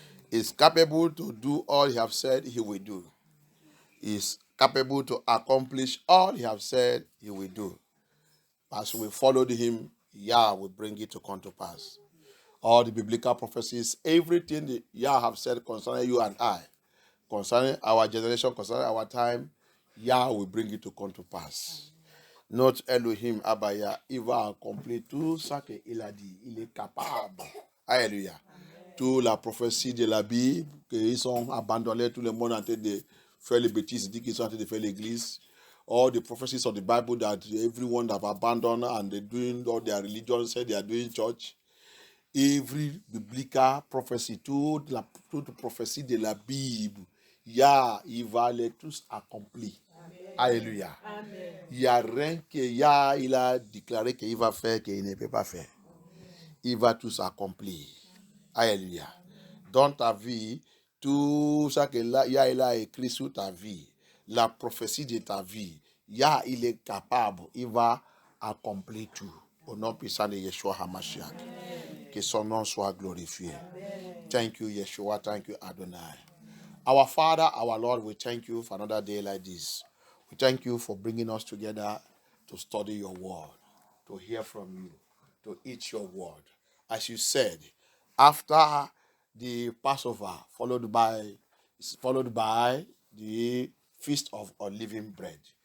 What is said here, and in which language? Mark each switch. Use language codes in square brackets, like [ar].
[en] Is capable to do all he have said he will do. Is capable to accomplish all he have said he will do. As we followed him, Yah will bring it to come to pass. All the biblical prophecies, everything that Yah have said concerning you and I, concerning our generation, concerning our time, Yah will bring it to come to pass. [fr] Not Elohim Abaya, il va accomplir tout ça qu'il a dit. Il est capable. Alléluia. Toute la prophétie de la Bible, qu'ils sont abandonnés, tout le monde en train de faire les bêtises, dit qu'ils sont en train de faire l'église. [en] All the prophecies of the Bible that everyone have abandoned and they're doing all their religion, say they are doing church. Every biblical prophecy, [fr] toute prophétie de la Bible, Yah, il va les tous accomplir. Alléluia. Il n'y a rien que Yah, il a déclaré qu'il va faire, qu'il ne peut pas faire. Il va tous accomplir. Alléluia. Dans ta vie, tout ça que Yah, il a écrit sur ta vie, la prophétie de ta vie, Yah, il est capable, il va accomplir tout. Au nom puissant de Yeshua HaMashiach. Que son nom soit glorifié. [en] Thank you, Yeshua. Thank you, Adonai. Our Father, our Lord, we thank you for another day like this. We thank you for bringing us together to study your word, to hear from you, to eat your word. As you said, after the Passover, followed by the Feast of Unleavened Bread.